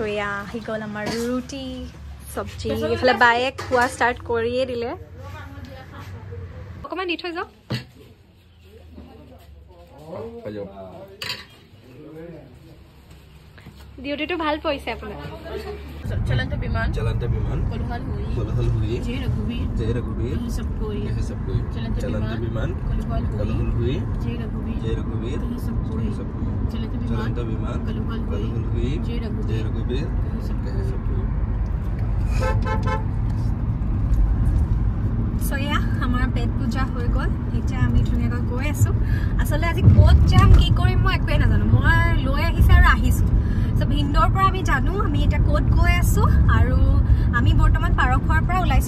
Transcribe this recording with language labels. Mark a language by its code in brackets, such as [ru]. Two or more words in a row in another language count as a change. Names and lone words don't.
[as] এয়া আহি গ'ল আমাৰ ৰুটি চব্জি। এইফালে বায়ে খোৱা ষ্টাৰ্ট কৰিয়ে দিলে। অকণমান দি থৈ যাওঁ। ডিউটিটো ভাল পৰিছে আপোনাৰ। [awa] चलंत विमान कोल्हाल हुई जय रघुवीर सब कोई चलंत विमान कोल्हाल हुई जय रघुवीर सब कोई चलंत विमान कोल्हाल हुई जय रघुवीर सब कोई। [as] সয়া আমাৰ পেট পূজা হৈ গ'ল। এতিয়া আমি ধুনীয়াকৈ গৈ আছোঁ। আচলতে আজি ক'ত যাম কি কৰিম মই একোৱে নাজানো। মই লৈ আহিছোঁ আৰু আহিছোঁ। চ' ভিন্দৰ পৰা আমি জানো আমি এতিয়া ক'ত গৈ আছোঁ। আৰু আমি বৰ্তমান পাৰখোৱাৰ পৰা ওলাইছোঁ।